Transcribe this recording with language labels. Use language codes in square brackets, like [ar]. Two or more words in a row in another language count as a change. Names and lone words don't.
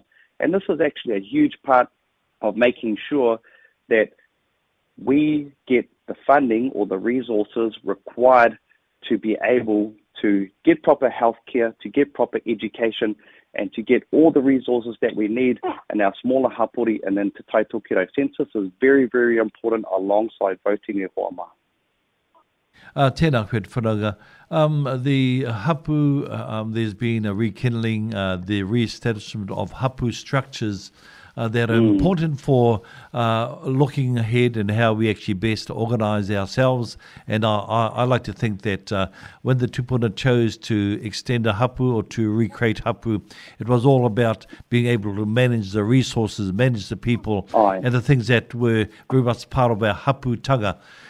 [en] And this is actually a huge part of making sure that we get the funding or the resources required to be able to get proper healthcare, to get proper education, and to get all the resources that we need in our smaller hapori and then Te Taitokiro. Census is very, very important alongside voting [mi] e hoama. Tēnā koe te whananga. [en] The hapu, there's been a rekindling, the re-establishment of hapu structures that are important for looking ahead and how we actually best organise ourselves. And I like to think that when the tupuna chose to extend a hapu or to recreate hapu, it was all about being able to manage the resources, manage the people, and the things that were very much part of our haputanga.